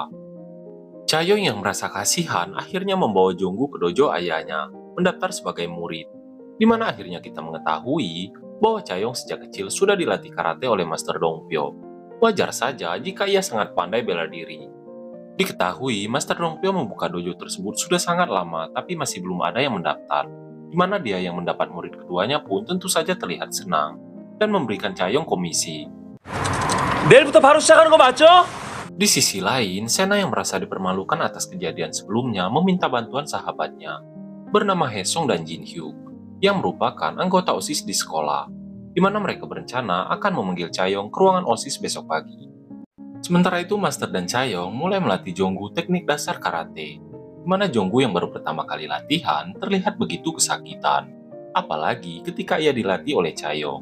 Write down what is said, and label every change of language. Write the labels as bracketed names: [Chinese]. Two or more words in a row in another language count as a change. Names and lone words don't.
[Indonesian] Chayong yang merasa kasihan akhirnya membawa Jonggu ke dojo ayahnya, mendaftar sebagai murid, di mana akhirnya kita mengetahui bahwa Chayong sejak kecil sudah dilatih karate oleh Master Dongpyo. Wajar saja jika ia sangat pandai bela diri. Diketahui, Master Dongpyo membuka dojo tersebut sudah sangat lama, tapi masih belum ada yang mendaftar, di mana dia yang mendapat murid keduanya pun tentu saja terlihat senang, dan memberikan Chayong komisi. [Korean] 내일부터 바로 시작하는 거 맞죠? [Indonesian] Di sisi lain, Sena yang merasa dipermalukan atas kejadian sebelumnya meminta bantuan sahabatnya, bernama Haesung dan Jin Hyuk, yang merupakan anggota OSIS di sekolah, di mana mereka berencana akan memanggil Chayong ke ruangan OSIS besok pagi. Sementara itu, Master dan Chayong mulai melatih Jonggu teknik dasar karate, di mana Jonggu yang baru pertama kali latihan terlihat begitu kesakitan, apalagi ketika ia dilatih oleh Chayong.